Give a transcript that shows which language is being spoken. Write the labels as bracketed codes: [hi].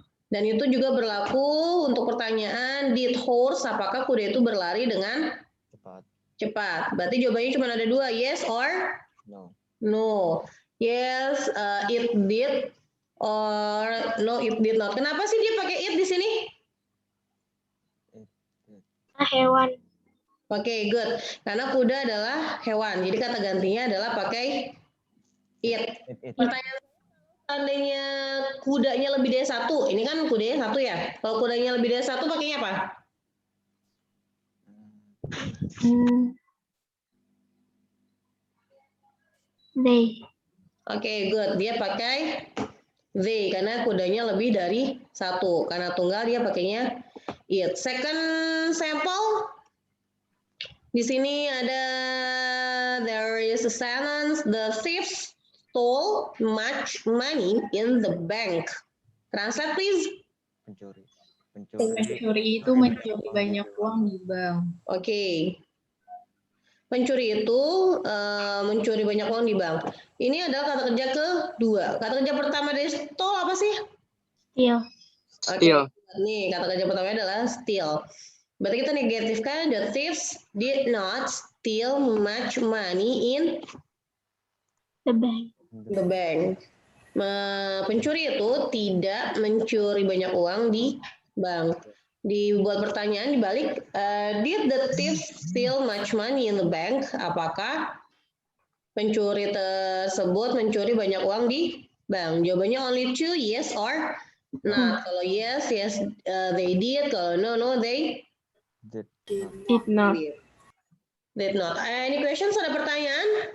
[id] Dan itu juga berlaku untuk pertanyaan [en] did horse, [id] apakah kuda itu berlari dengan cepat. Berarti jawabannya cuma ada dua, [en] yes or no. Yes, it did, or no, it did not. [id] Kenapa sih dia pakai it di sini? Hewan. [en] Oke, good. [id] Karena kuda adalah hewan. Jadi kata gantinya adalah pakai it. Pertanyaan seandainya kudanya lebih dari satu. Ini kan kudanya satu ya. Kalau kudanya lebih dari satu pakainya apa? [en] They. Oke, good. [id] Dia pakai they karena kudanya lebih dari satu. Karena tunggal dia pakainya it. [en] Second sample. [id] Di sini ada [en] there is a sentence, the thief stole much money in the bank. Translate please. [id] Pencuri itu mencuri banyak uang di bank. Oke. Pencuri itu mencuri banyak uang di bank. Ini adalah kata kerja kedua. Kata kerja pertama dari stole apa sih? [en] Steal. Steal. [id] Nih, kata kerja pertama adalah steal. Berarti kita negatifkan, [en] the thieves did not steal much money in The bank. the bank. [id] Pencuri itu tidak mencuri banyak uang di bank. Dibuat pertanyaan dibalik, [en] did the thieves steal much money in the bank? [id] Apakah pencuri tersebut mencuri banyak uang di bank? Jawabannya [en] only two, yes or not. [id] Kalau [en] yes, they did. [id] Kalau [en] no, they Did Did not. did not. Any questions? [id] Ada pertanyaan?